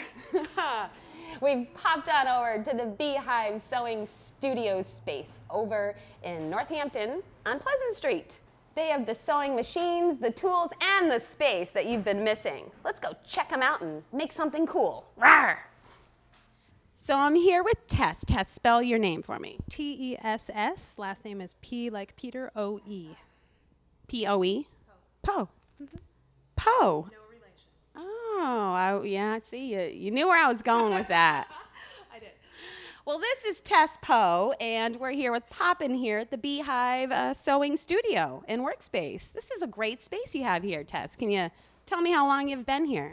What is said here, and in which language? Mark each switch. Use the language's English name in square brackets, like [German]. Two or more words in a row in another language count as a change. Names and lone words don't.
[English] We've popped on over to the Beehive Sewing Studio space over in Northampton on Pleasant Street. They have the sewing machines, the tools, and the space that you've been missing. Let's go check them out and make something cool. Rawr! So I'm here with Tess. Tess, spell your name for me. Tess. Last name is P like Peter, O-E. P-O-E? Poe. Poe. No relation. Oh, yeah, see, you knew where I was going with that. I did. Well, this is Tess Poe, and we're here with Poppin here at the Beehive Sewing Studio and Workspace. This is a great space you have here, Tess. Can you tell me how long you've been here?